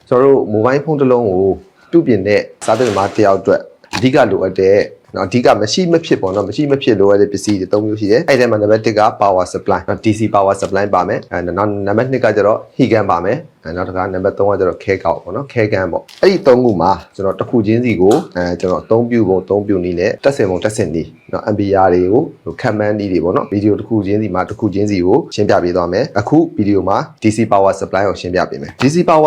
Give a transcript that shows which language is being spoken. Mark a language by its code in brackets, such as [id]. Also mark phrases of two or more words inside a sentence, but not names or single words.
[my] ကျွန်တော်တို့ mobile phone တစ်လုံးကိုပြုပြင်တဲ့စားသုံးမှာတယောက်အတွက်အဓိကလိုအပ်တဲ့နော်အဓိကမရှိမဖြစ်ပေါ့နော်မရှိမဖြစ်လိုအပ်တဲ့ပစ္စည်းတွေ၃မျိုးရှိတယ်အဲ့ဒီမှာနံပါတ်1က [en] power supply DC power supply [my] ပါမယ်နောက်နံပါတ်2ကကျတော့ [en] heat gun [my] ပါမယ်နောက်တစ်ခါနံပါတ်3ကကျတော့ခဲကောက်ပေါ့နော်ခဲကန်ပေါ့အဲ့ဒီ3ခုမှာ ကျွန်တော်တစ်ခုချင်းစီကိုကျွန်တော်အသုံးပြုပုံအသုံးပြုနည်းနဲ့တက်စင်ပုံတက်စင်နည်းနော် MPR တွေကိုခံမှန်းနည်းတွေပေါ့နော်ဗီဒီယိုတစ်ခုချင်းစီမှာတစ်ခုချင်းစီကိုရှင်းပြပေးသွားမယ်အခုဗီဒီယိုမှာ [en] DC power supply [my] ကိုရှင်းပြပေးမယ် [en] DC power